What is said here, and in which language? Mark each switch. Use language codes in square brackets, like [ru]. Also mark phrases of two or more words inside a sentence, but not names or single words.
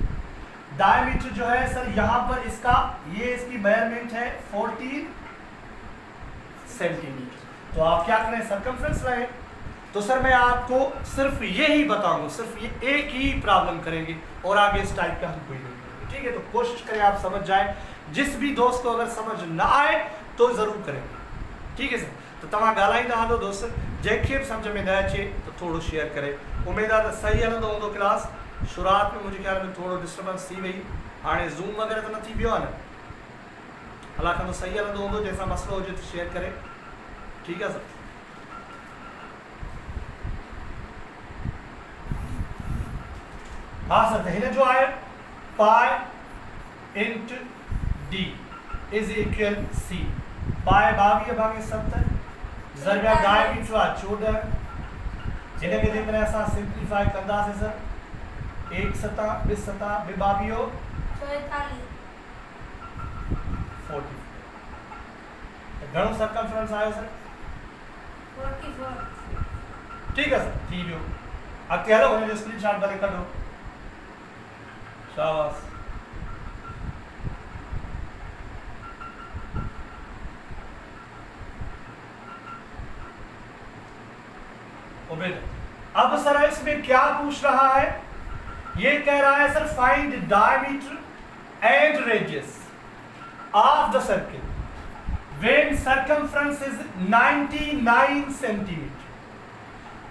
[hi] डायमीटर जो है सर यहां पर इसका, ये इसकी मेजरमेंट है 14 सेंटीमीटर, तो आप क्या करें, सर्कमफ्रेंस रहे। तो सर मैं आपको सिर्फ ये ही बताऊंगा, सिर्फ ये एक ही प्रॉब्लम करेंगे और आगे इस टाइप का हम कोई नहीं करेंगे, ठीक है। तो कोशिश करें आप समझ जाए, जिस भी दोस्त को अगर समझ ना आए तो ज़रूर करेंगे, ठीक है सर। [sd] तो तव्हां ॻाल्हाईंदा हलो दोस्त, जंहिंखे बि सम्झ में न अचे तो थोड़ो शेयर करे, उम्मीद आहे त सही हलंदो हूंदो क्लास। शुरूआत में मुंहिंजे ख़्याल में थोड़ो डिस्टर्बेंस थी वई, हाणे ज़ूम वग़ैरह तो न थी पियो आहे न, हालांकि सही हलंदो हूंदो, जंहिंसां मसलो हुजे तो शेयर करे, [hi] ठीक है सर। [sd] हाँ सर, तो हिन जो आहे [en] pi into d is equal c, [sd] पाए 22/7 ज़रबा डायमीटर आहे 14, जिनके जेकॾहिं असां सिंप्लीफाई कंदासीं सर 1 7 2 7 2 22 40, घणो सर्कमफ्रेंस आयो सर, 44, [hi] ठीक है सर, [sd] थी वियो। अॻिते हलो, हुन जो स्क्रीनशॉट भले कढो, शाबाश। [hi] अब सर इसमें क्या पूछ रहा है, ये कह रहा है सर [en] find diameter and radius of the circle when circumference is 99 centimeter.